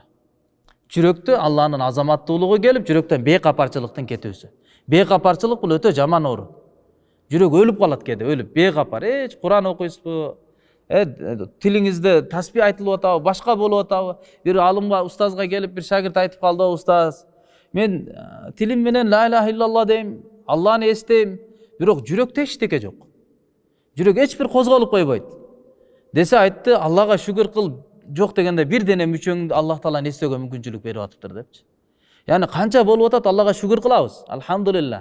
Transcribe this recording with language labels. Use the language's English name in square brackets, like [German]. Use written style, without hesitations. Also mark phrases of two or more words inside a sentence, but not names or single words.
[Kyrgyz] Жүрөктө Алланын азаматтуулугу келип, жүрөктөн бейкапарчылыктын кетүүсү. Бейкапарчылык бул өтө жаман оору. Жүрөк өлүп калат кээде, өлүп, бейкапар. Куран окуйсузбу? Тилиңизде тасбih айтылып атабы, башка болуп атабы? Бир алымга, устазга келип, бир шагирт айтып калды: "Устаз, Мен тилим менен [Arabic] لا إله إلا الله [Kyrgyz] дейм, Алланы эстейм, бирок жүрөктө эчтеке жок. Жүрөк эч бир козголуп койбойт. Десе айтты, Аллага шүгүр кыл, жок дегенде бир дене мүчөңдү Аллах тааланы эстөөгө мүмкүнчүлүк берип атыптыр депчи. Яны канча болуп атат, Аллага шүгүр кылабыз. Алхамдулилла.